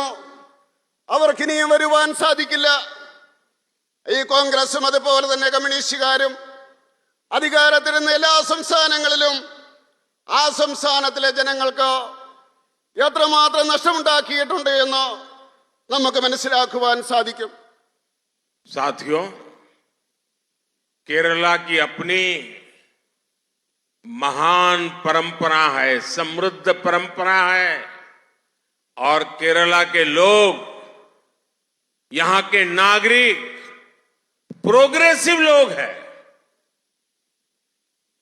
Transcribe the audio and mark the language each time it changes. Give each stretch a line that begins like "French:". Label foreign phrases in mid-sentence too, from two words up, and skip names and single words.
Malayalam: അവർക്കിനിയും വരുവാൻ സാധിക്കില്ല. ഈ കോൺഗ്രസും അതുപോലെ തന്നെ കമ്മ്യൂണിസ്റ്റുകാരും അധികാരത്തിരുന്ന എല്ലാ സംസ്ഥാനങ്ങളിലും ആ സംസ്ഥാനത്തിലെ ജനങ്ങൾക്ക് എത്രമാത്രം നഷ്ടമുണ്ടാക്കിയിട്ടുണ്ട് എന്ന് നമുക്ക് മനസ്സിലാക്കുവാൻ സാധിക്കും.
Hindi: साथियों, केरला की अपनी महान परंपरा है, समृद्ध परंपरा है, और केरला के लोग, यहां के नागरिक प्रोग्रेसिव लोग हैं।